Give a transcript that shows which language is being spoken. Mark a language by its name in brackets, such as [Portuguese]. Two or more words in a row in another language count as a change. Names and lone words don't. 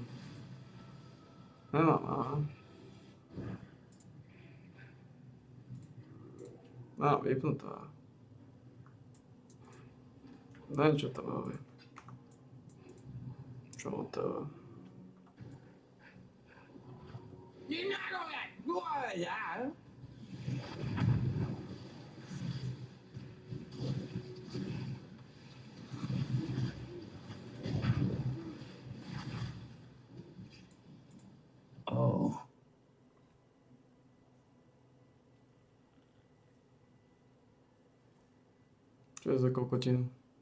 [Slovak] Nemám, aha. Mám vypnutá. Neviem, čo to robí. Čo to? [English] You're not gonna do that. Oh. [Slovak] Čo je za kokotinu?